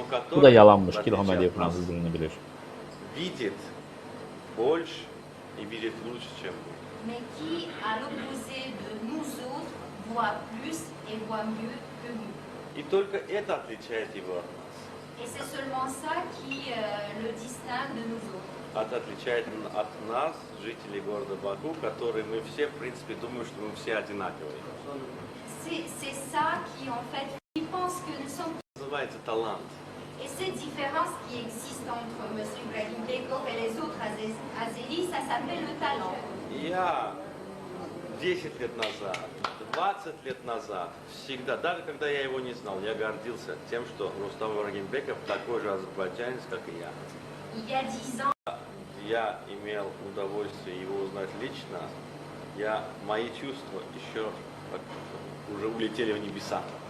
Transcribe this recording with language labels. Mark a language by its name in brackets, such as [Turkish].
[Azerbaijani] Bu da yalanmış ki, İlham Əliyev fransız dilini bilir. [Russian] Видит больше и видит лучше, чем мы. [French] Mais qui, à l'opposé de nous autres, voit plus et voit mieux que nous. [Russian] И только это отличает его [French] Et c'est seulement ça qui le distingue de nous autres. [Russian] отличает от нас, жителей города Баку, которые мы все, в принципе, думаем, что мы все одинаковые. [French] C'est ça qui, en fait, qui pense que nous sommes... [Russian] Называется талант. [French] Et cette différence qui existe entre M. Ibrahim Bekov et les autres Azéris, ça s'appelle le talent. [Russian] Я 10 лет назад, 20 лет назад, всегда, даже когда я его не знал, я гордился тем, что Рустам Ибрагимбеков такой же азербайджанец, как и я. [French] Il y a 10 ans, [Russian] Я имел удовольствие его узнать лично. Мои чувства еще уже улетели в небеса.